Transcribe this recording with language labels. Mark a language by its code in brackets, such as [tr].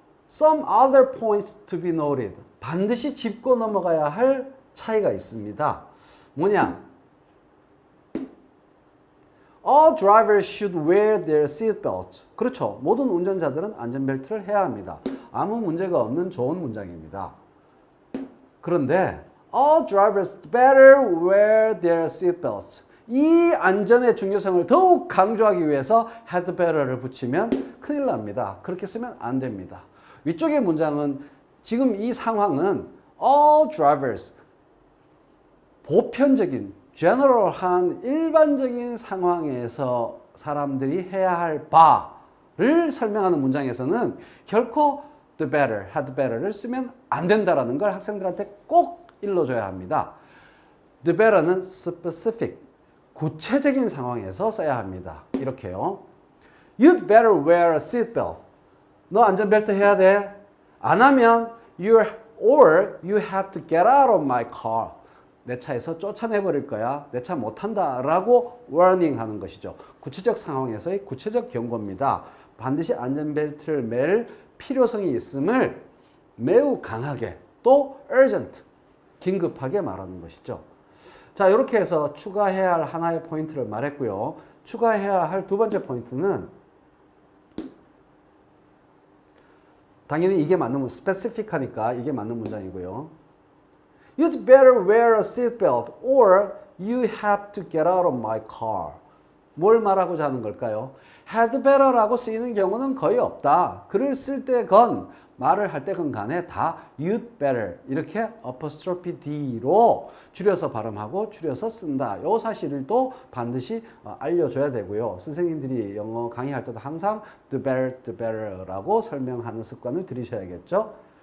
[en] Some other points to be noted. [ko] 반드시 짚고 넘어가야 할 차이가 있습니다. 뭐냐? [en] All drivers should wear their seatbelts. [ko] 그렇죠. 모든 운전자들은 안전벨트를 해야 합니다. 아무 문제가 없는 좋은 문장입니다. 그런데 [en] all drivers better wear their seatbelts. [ko] 이 안전의 중요성을 더욱 강조하기 위해서 had better를 붙이면 큰일 납니다. 그렇게 쓰면 안 됩니다. 위쪽의 문장은 지금 이 상황은 all drivers, 보편적인 general한 일반적인 상황에서 사람들이 해야 할 바를 설명하는 문장에서는 결코 the better, had better를 쓰면 안 된다라는 걸 학생들한테 꼭 일러줘야 합니다. the better는 specific, 구체적인 상황에서 써야 합니다. 이렇게요. [en] You'd better wear a seatbelt. [ko] 너 안전벨트 해야 돼. 안 하면 [en] you have to get out of my car. [ko] 내 차에서 쫓아내버릴 거야. 내 차 못한다 라고 warning 하는 것이죠. 구체적 상황에서의 구체적 경고입니다. 반드시 안전벨트를 맬 필요성이 있음을 매우 강하게 또 urgent, 긴급하게 말하는 것이죠. 자, 이렇게 해서 추가해야 할 하나의 포인트를 말했고요. 추가해야 할 두 번째 포인트는 당연히 이게 맞는 specific하니까 이게 맞는 문장이고요. [en] You'd better wear a seatbelt or you have to get out of my car. [ko] 뭘 말하고자 하는 걸까요? had better라고 쓰이는 경우는 거의 없다. 글을 쓸 때건 말을 할 때건 간에 다 you'd better 이렇게 apostrophe D로 줄여서 발음하고 줄여서 쓴다. 이 사실을 또 반드시 알려줘야 되고요. 선생님들이 영어 강의할 때도 항상 the better라고 설명하는 습관을 들이셔야겠죠.